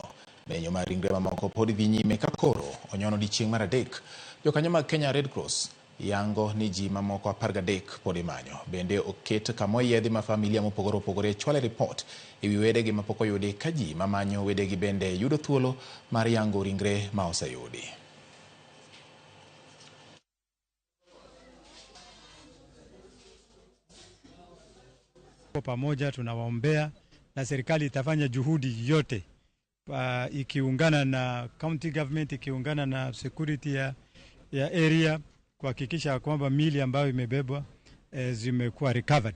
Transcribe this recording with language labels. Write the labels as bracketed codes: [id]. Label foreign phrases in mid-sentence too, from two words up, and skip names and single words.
[luo] Menyo mar ringre mamoko pod dhi nyime ka koro onyono odiechieng' mar 3. Jokanyo mag Kenya Red Cross yango ni ji mamoko 13 pod imanyo. Bende oket kama oyiedhi ma familia mopogore opogore chwale ripot ewi wedegi mapok oyudi ka ji mamanyo wedegi bende yudo thuolo mar yango ringre ma oseyudi. [sw] Pamoja tunawaombea na serikali itafanya juhudi yote ikiungana na [en] county government, [sw] ikiungana na security ya area kuhakikisha kwamba mili ambayo imebebwa zimekuwa recovered.